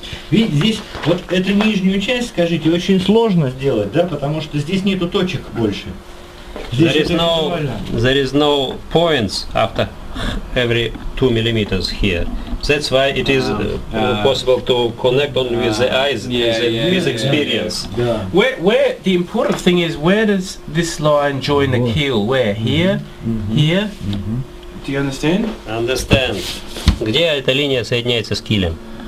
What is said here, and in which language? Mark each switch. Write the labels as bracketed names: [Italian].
[Russian] Видите, здесь вот эту нижнюю часть, скажите, очень сложно сделать, да, потому что здесь нету точек больше. Здесь [English] There is [Russian] это [English] no [Russian] визуально. [English] there is no points after every 2 millimeters here. That's why it is possible to connect only with the eyes, with experience. [Russian] Да. [English] Where the important thing is, where does this line join the keel? Where? Here? Here? Do you understand? Understand. [Russian] Где эта линия соединяется с килем?